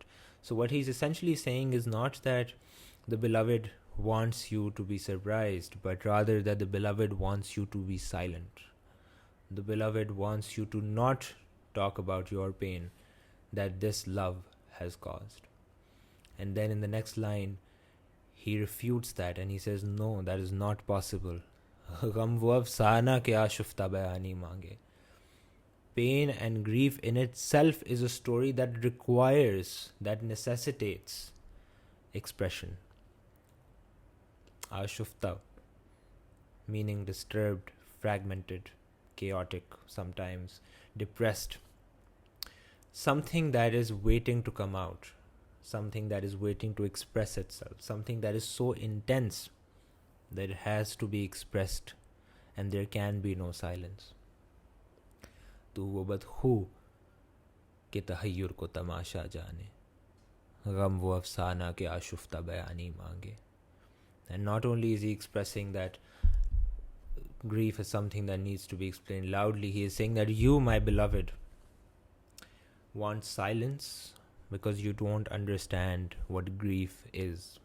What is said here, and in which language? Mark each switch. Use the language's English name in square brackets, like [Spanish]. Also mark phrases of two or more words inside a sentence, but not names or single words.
[English] So what he's essentially saying is not that the beloved wants you to be surprised, but rather that the beloved wants you to be silent. The beloved wants you to not talk about your pain that this love has caused. And then in the next line, he refutes that and he says, no, that is not possible. [Urdu] غم وہ افسانہ کہ آشفتہ بیانی مانگے. [English] Pain and grief in itself is a story that requires, that necessitates expression. Ashufta, meaning disturbed, fragmented, chaotic, sometimes depressed. Something that is waiting to come out. Something that is waiting to express itself. Something that is so intense that it has to be expressed and there can be no silence. [Urdu] تو وہ بدخو کہ تحیر کو تماشا جانے، غم وہ افسانہ کہ آشفتہ بیانی مانگے. [English] And not only is he expressing that grief is something that needs to be explained loudly, he is saying that you, my beloved, want silence because you don't understand what grief is.